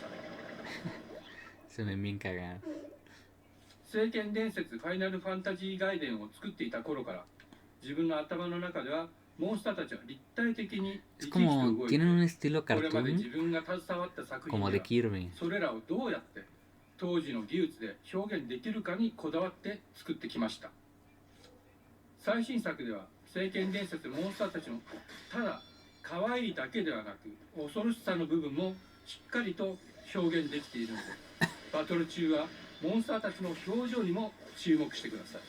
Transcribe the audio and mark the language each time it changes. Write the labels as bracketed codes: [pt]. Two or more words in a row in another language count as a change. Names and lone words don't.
[ja] Se me bien cagar. 聖剣伝説ファイナルファンタジー外伝を作っていた頃から自分の頭の中ではモンスターたちは立体的に生き生きと [es] Como [ja] 動いて、 [es] tienen un estilo [ja] これまで [es] cartoon, [ja] 自分が携わった作品 [es] como [ja] で [es] de [ja] は [es] Kirby. [ja] それらをどうやって当時の技術で表現できるかにこだわって作ってきました。最新作では聖剣伝説モンスターたちのただ可愛いだけではなく恐ろしさの部分もしっかりと表現できているので、バトル中はモンスターたちの表情にも注目してください。